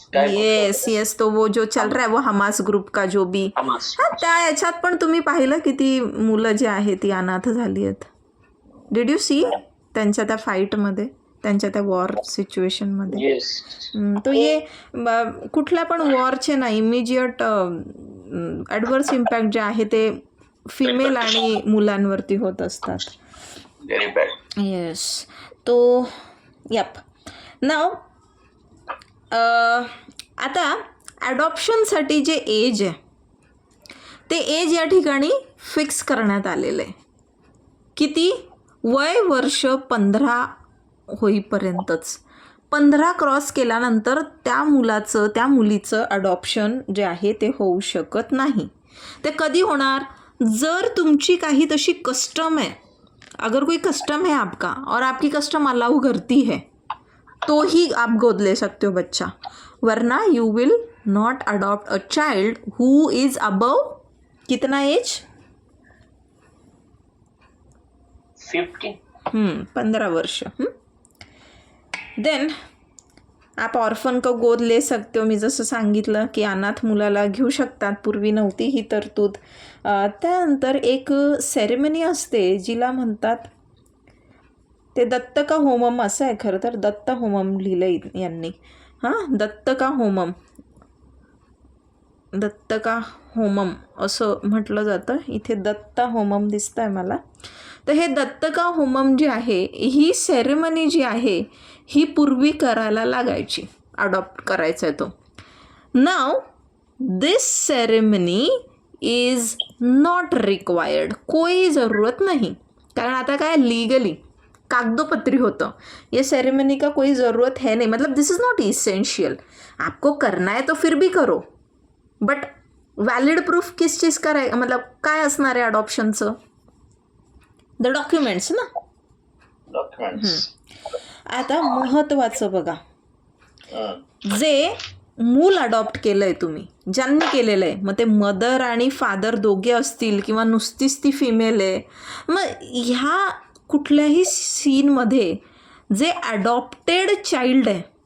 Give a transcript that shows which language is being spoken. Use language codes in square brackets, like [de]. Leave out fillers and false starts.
[hi] Yes तो वो जो चल रहा है वो हमास ग्रुप का जो भी. [mr] हां, त्या याच्यात पण तुम्ही पाहिलं किती मुलं जे आहे ती अनाथ झाली आहेत. [en] did you see [mr] त्यांच्या त्या फाईटमध्ये, त्यांच्या त्या वॉर सिच्युएशनमध्ये. तो ये कुठल्या पण वॉरचे ना इमिजिएट ॲडव्हर्स इम्पॅक्ट जे आहे ते फिमेल आणि मुलांवरती होत असतात. येस, तो यप. नाव आता ॲडॉप्शनसाठी जे एज आहे ते एज या ठिकाणी फिक्स करण्यात आलेलं आहे. किती? वय वर्ष 15 होईपर्यंतच. 15 क्रॉस केल्यानंतर त्या मुलाचं, त्या मुलीचं अडॉप्शन जे आहे ते होऊ शकत नाही. ते कधी होणार? जर तुमची काही तशी [hi] कस्टम है, अगर कोई कस्टम है आपका और आपकी कस्टम अलाउ करती है तो ही आप गोद ले सकते हो बच्चा, वरना [en] you will not adopt a child who is above [hi] कितना एज? 15 वर्ष. देन आप ऑर्फन को गोद ले सकते हो. [mr] मी जसं सांगितलं की अनाथ मुलाला घेऊ शकतात, पूर्वी नव्हती ही तरतूद. त्यानंतर एक सेरेमनी असते जिला म्हणतात ते दत्तका होमम असं आहे. खरं तर दत्त होमम लिहिलं यांनी. दत्तका होमम असं म्हटलं जातं. इथे दत्ता होमम दिसतं आहे मला. तर हे दत्तका होमम जी आहे ही सेरेमनी जी आहे ही पूर्वी करायला लागायची. अडॉप्ट करायचा आहे तो. [en] Now this ceremony is not required. [hi] कोई ज़रूरत नहीं, [mr] कारण आता काय लीगली कागदोपत्री होतं. [hi] ये सेरेमनी का कोई ज़रूरत है नहीं, मतलब [en] This is not essential. [hi] आपको करना है तो फिर भी करो, बट वॅलिड प्रूफ किस चीज का [mr] आहे, मतलब काय असणार आहे अडॉप्शनचं? [hi] द डॉक्युमेंट्स ना. [mr] आता महत्त्वाचं बघा, जे मूल अडॉप्ट केलं आहे तुम्ही, ज्यांनी केलेलं आहे, मग ते मदर आणि फादर दोघे असतील किंवा नुसतीच ती फिमेल आहे, मग ह्या कुठल्याही सीनमध्ये जे अडॉप्टेड चाइल्ड आहे,